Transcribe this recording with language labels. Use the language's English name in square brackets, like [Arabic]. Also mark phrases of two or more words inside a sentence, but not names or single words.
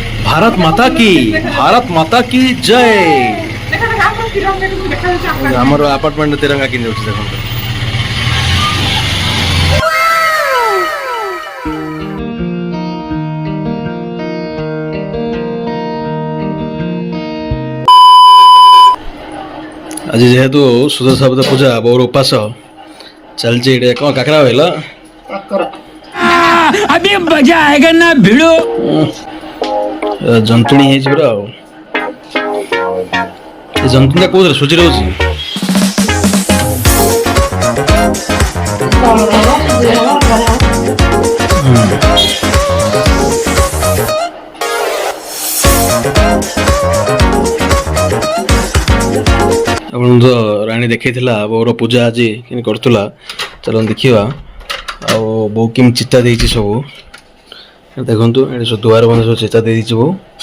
[Hindi] भारत माता की जय [Odia] ଆମର ଆପାର୍ଟମେଣ୍ଟ ତିରଙ୍ଗା କିଣି ଯାଉଛି ଦେଖନ୍ତୁ। ଆଜି ଯେହେତୁ ସୁଦଶାବ୍ଦ ପୂଜା ବଉର ଉପାସ ଚାଲିଛି ଏଇଟା କ'ଣ କାକରା କହିଲ [Hindi] अभी मजा आएगा ना भिड़ो [Odia] ଜନ୍ତୁଣୀ ହେଇଛି ପୁରା ଆଉ ଏ ଜନ୍ତୁଣୀଟା କୋଉଥିରେ ସୁଜିରେ ହଉଛି ଆପଣଙ୍କୁ ତ ରାଣୀ ଦେଖେଇଥିଲା ବୋଉର ପୂଜା ଆଜି କେମିତି କରୁଥିଲା ଚାଲନ୍ତୁ ଦେଖିବା ଆଉ ବୋଉ କେମିତି ଚିତା ଦେଇଛି ସବୁ ଦେଖନ୍ତୁ ଏଠି ସବୁ ଦୁଆର ବନ୍ଧ ସବୁ ଚିତା ଦେଇଛି ବୋଉ